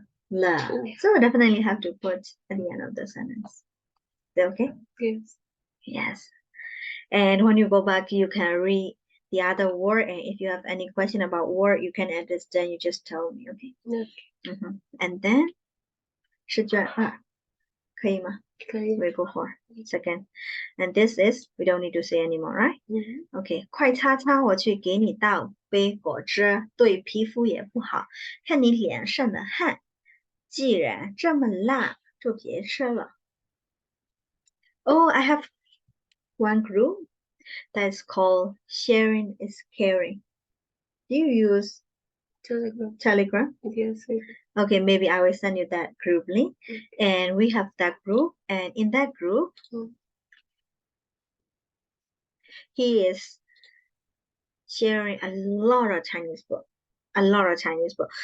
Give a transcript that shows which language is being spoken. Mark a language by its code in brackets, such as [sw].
[en] La. so we definitely have to put at the end of the sentence. Is that okay? Yes. Yes. And when you go back, you can read the other word. And if you have any question about word, you can add this. Then you just tell me, okay? Okay. And then [zh] 试卷2可以吗？可以。 [en] We go for second. And this is we don't need to say anymore, right? Okay. [zh] 快擦擦，我去给你倒杯果汁，对皮肤也不好。看你脸上的汗，既然这么辣，就别吃了。 [en] Oh, I have one group that's called Sharing is Caring. Do you use Telegram. Telegram? Yes. Okay, maybe I will send you that group link. And we have that group, and in that group, he is sharing a lot of Chinese book.